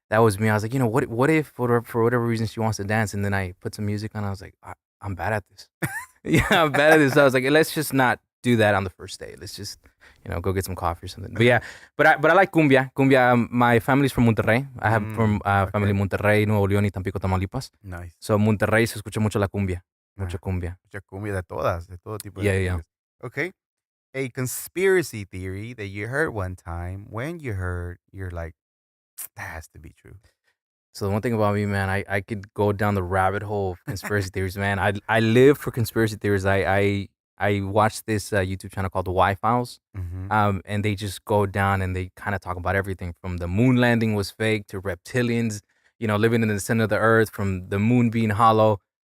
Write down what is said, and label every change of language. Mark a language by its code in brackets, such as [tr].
[en] That was me. I was like, what if for whatever reason she wants to dance, and then I put some music on. I was like, I'm bad at this. I'm bad at this. So I was like, let's just not do that on the first date. Let's just go get some coffee or something. But yeah, but I like cumbia. My family's from Monterrey. I have from family Monterrey, Nuevo León y Tampico, Tamaulipas. Nice. [es] So Monterrey se escucha mucho la cumbia. Mucha cumbia. Mucha cumbia de todo tipo. [en] Yeah. Okay. a conspiracy theory that you heard one time. When you heard, you're like, that has to be true. So the one thing about me, man, I could go down the rabbit hole of conspiracy theories, man. I live for conspiracy theories. I watch this YouTube channel called the Y Files, and they just go down and they kind of talk about everything from the moon landing was fake to reptilians, living in the center of the earth, from the moon being hollow.